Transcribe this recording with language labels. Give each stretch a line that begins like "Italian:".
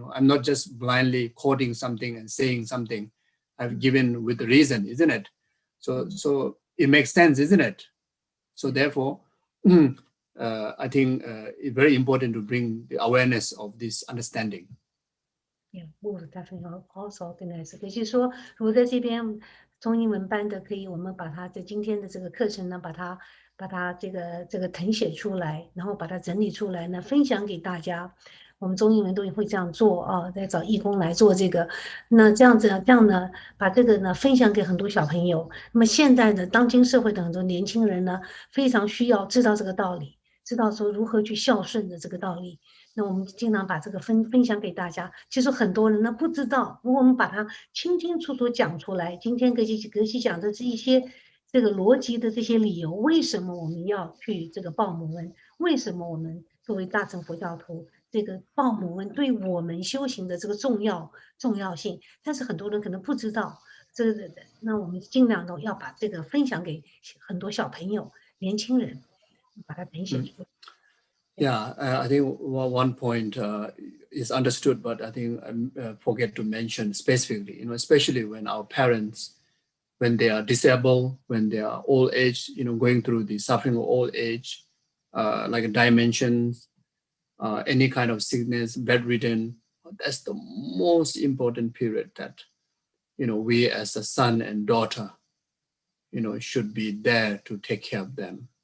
English: I'm not just blindly quoting something and saying something. I've given with the reason, isn't it? So it makes sense, isn't it? So therefore, I think it's very important to bring the awareness of this understanding. Yeah, definitely also organize.
Chinese: 也就是说，如果在这边中英文班的，可以我们把它在今天的这个课程呢，把它这个誊写出来，然后把它整理出来呢，分享给大家。我们中英文都会这样做啊，再找义工来做这个。那这样呢，把这个呢分享给很多小朋友。那么现在的当今社会的很多年轻人呢，非常需要知道这个道理，知道说如何去孝顺的这个道理。那我们经常把这个分享给大家。其实很多人呢不知道，如果我们把它清清楚楚讲出来，今天格西讲的是一些这个逻辑的这些理由，为什么我们要去这个报母恩？为什么我们作为大乘佛教徒，这个报母恩对我们修行的这个重要性？但是很多人可能不知道，那我们尽量都要把这个分享给很多小朋友、年轻人，把它誊写出来。
English: Yeah, I think one point is understood, but I think I forget to mention specifically, especially when our parents, when they are disabled, when they are old age, going through the suffering of old age, like dimensions, any kind of sickness, bedridden, that's the most important period that, we as a son and daughter, should be there to take care of them.